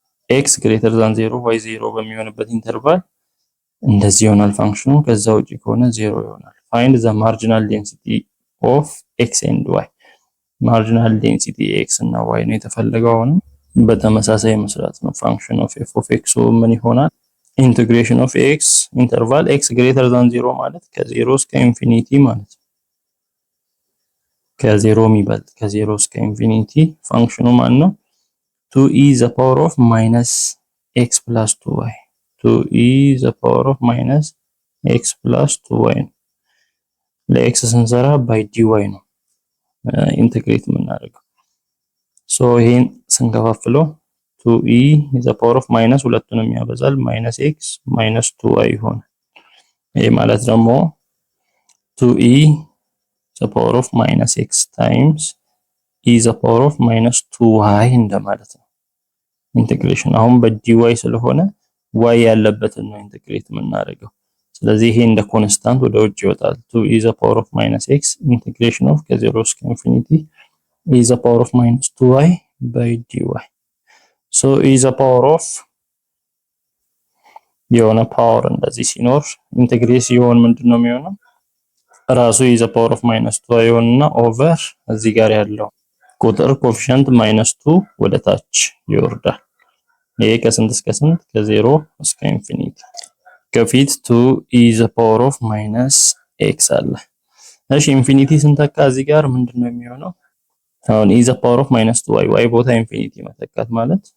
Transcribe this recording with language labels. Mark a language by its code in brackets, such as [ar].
[am] x greater than 0 y 0 በሚሆንበት ኢንተርቫል እንደዚህ ይሆናል ፋንክሽኑ። ከዛ ውጪ ከሆነ 0 ይሆናል። [en] find the marginal density of x and y [am] ማርጂናል ዴንሲቲ x እና y ነው የተፈለገው። አሁን በተመሳሳይ መስራት ነው። ፋንክሽን ኦፍ f of x ምን ይሆናል? ኢንቲግሬሽን ኦፍ x ኢንተርቫል x greater than 0 ማለት ከ0 እስከ ኢንፊኒቲ ማለት ነው። ከ0 የሚበልጥ ከ0 እስከ ኢንፊኒቲ ፋንክሽኑ ማን ነው? 2e the power of minus x plus 2y 2e the power of minus x plus 2y ለx ስንሰራ by dy ነው ኢንተግሬት የምናደርገው። ሶ ይሄን ስንከፋፍለው 2e the power of minus ሁለቱንም ያበዛል minus x minus 2y ይሆናል። ይሄ ማለት ደግሞ 2e the power of minus x times e the power of minus 2y እንደማለት ነው ኢንተግሬሽን። አሁን በdy ስለሆነ y ያለበትን ነው ኢንተግሬት የምናደርገው። ስለዚህ ይሄ እንደ ኮንስታንት ወደ ውጭ ይወጣል። 2e the power of minus x integration of ከ0 እስከ ኢንፊኒቲ e the power of minus 2y by dy so e the power of የሆነ ፓወር እንደዚህ ሲኖር ኢንተግሬት ሲሆን ምንድነው የሚሆነው? ራሱ e the power of minus 2y ይሆንና ኦቨር እዚህ ጋር ያለው ቁጥር ኮኤፊሺየንት -2 ወደ ታች ይወርዳል። ይሄ ከስንት እስከ ስንት? ከ0 እስከ ኢንፊኒቲ። ከፊት 2e the power of minus x አለ። እሺ ኢንፊኒቲ ስንተካ እዚህ ጋር ምንድነው የሚሆነው? አሁን e the power of minus 2y y ቦታ ኢንፊኒቲ መተካት ማለት